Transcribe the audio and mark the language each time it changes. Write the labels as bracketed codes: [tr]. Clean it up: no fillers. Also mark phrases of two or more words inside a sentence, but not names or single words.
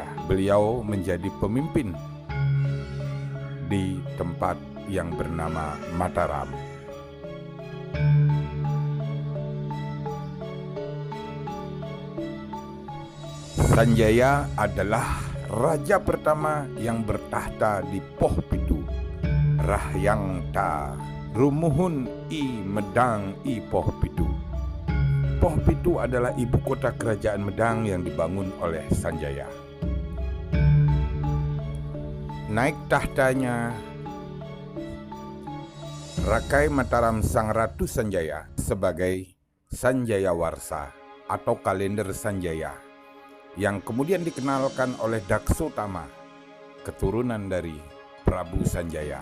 [id] Beliau menjadi pemimpin di tempat yang bernama Mataram. Sanjaya adalah raja pertama yang bertahta di Poh Pitu. [kaw] Rahyang ta rumuhun i Medang i Poh Pitu. [id] Poh Pitu adalah ibu kota kerajaan Medang yang dibangun oleh Sanjaya. Naik tahtanya Rakai Mataram Sang Ratu Sanjaya sebagai Sanjaya Warsa atau kalender Sanjaya, yang kemudian dikenalkan oleh Daksotama, keturunan dari Prabu Sanjaya.